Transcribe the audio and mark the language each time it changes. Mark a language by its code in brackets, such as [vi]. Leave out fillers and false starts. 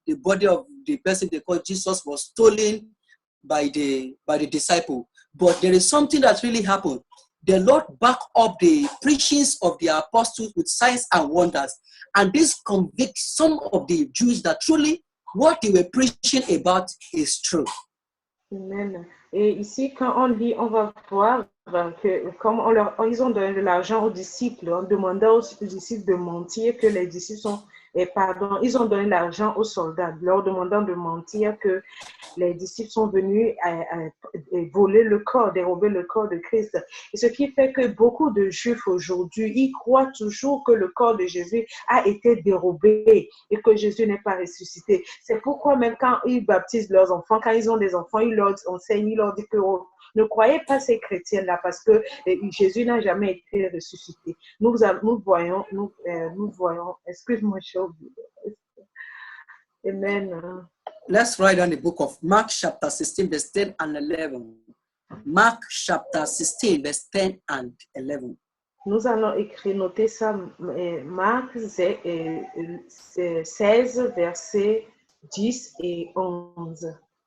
[en] The body of the person they call Jesus was stolen by the disciple. But there is something that really happened. The Lord backed up the preachings of the apostles with signs and wonders. And this convicts some of the Jews that truly what they were preaching about is true. Amen. [fr] Et ici, quand on dit, on va voir que comme ils ont donné de l'argent aux disciples, en demandant aux disciples de mentir, que les disciples ils ont donné l'argent aux soldats, leur demandant de mentir, que les disciples sont venus voler le corps, dérober le corps de Christ. Et ce qui fait que beaucoup de Juifs aujourd'hui, ils croient toujours que le corps de Jésus a été dérobé et que Jésus n'est pas ressuscité. C'est pourquoi même quand ils baptisent leurs enfants, quand ils ont des enfants, ils leur enseignent, ils leur disent que ne croyez pas ces chrétiens-là parce que Jésus n'a jamais été ressuscité. Nous voyons, excuse-moi, j'ai oublié. Amen. [en] Let's write down the book of Mark chapter 16, verse 10 and 11. Mark chapter 16, verse 10 and 11. [fr] Nous allons noter ça, Marc 16, versets 10 et 11.